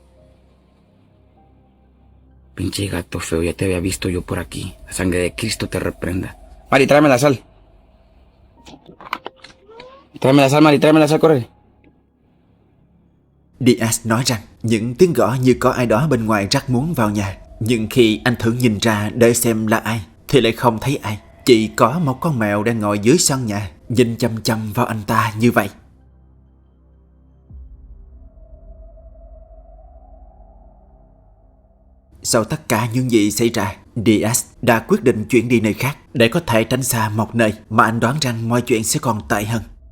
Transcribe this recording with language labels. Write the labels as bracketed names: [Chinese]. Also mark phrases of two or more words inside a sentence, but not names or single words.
[Spanish] Pinche gato feo, ya te había visto yo por aquí. La sangre de Cristo te reprenda. Mari, tráeme la sal. Tráeme la sal, Mari, tráeme la sal, corre. [Vietnamese] Diaz nói rằng những tiếng gõ như có ai đó bên ngoài rất muốn vào nhà. Nhưng khi anh thử nhìn ra để xem là ai thì lại không thấy ai. Chỉ có một con mèo đang ngồi dưới sân nhà, nhìn chăm chăm vào anh ta như vậy. Sau tất cả những gì xảy ra, Diaz đã quyết định chuyển đi nơi khác để có thể tránh xa một nơi mà anh đoán rằng mọi chuyện sẽ còn tệ hơn.